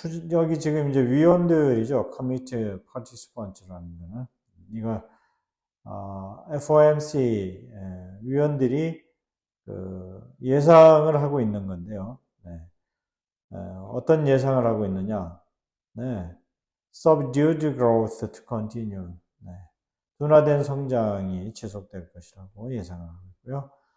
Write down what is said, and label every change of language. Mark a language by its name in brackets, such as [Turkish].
[Korean] 여기 지금 이제 위원들이죠. [English] committee participants [Korean] 라는 거는 이거 FOMC 위원들이 예상을 하고 있는 건데요. 어떤 예상을 하고 있느냐? [English] Subdued growth to continue. [Korean] 둔화된 성장이 지속될 것이라고 예상을 하고 있고요.